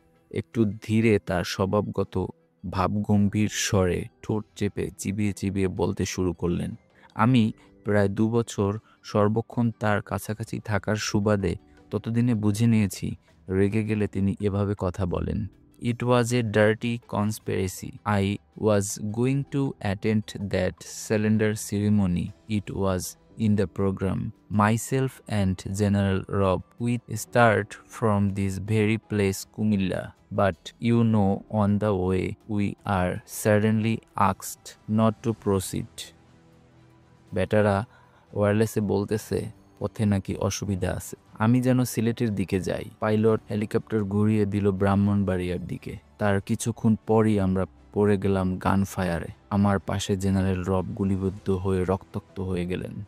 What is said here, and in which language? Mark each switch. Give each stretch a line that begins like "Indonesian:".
Bangla: একটু ধীরে তার স্বভাবগত ভাবগম্ভীর স্বরে ঠোঁট চেপে চিবিয়ে চিবিয়ে বলতে শুরু করলেন, আমি প্রায় ২ বছর সর্বক্ষণ তার কাছাকাছি থাকার সুবাদে ততদিনে বুঝে নিয়েছি, রেগে গেলে তিনি এভাবে কথা বলেন।
English: It was a dirty conspiracy. I was going to attend that cylinder ceremony. It was in the program. Myself and General Rob, we start from this very place, Kumilla. But you know, on the way, we are suddenly asked not to proceed.
Bangla: বেটারা ওয়্যারলেসে বলতেছে পথে নাকি অসুবিধা আছে। আমি যেন সিলেটের দিকে যাই। পাইলট হেলিকপ্টার ঘুরিয়ে দিল ব্রাহ্মণবাড়িয়ার দিকে। তার কিছুক্ষণ পরই আমরা পড়ে গেলাম গান ফায়ারে। আমার পাশে জেনারেল রব গুলিবিদ্ধ হয়ে রক্তাক্ত হয়ে গেলেন।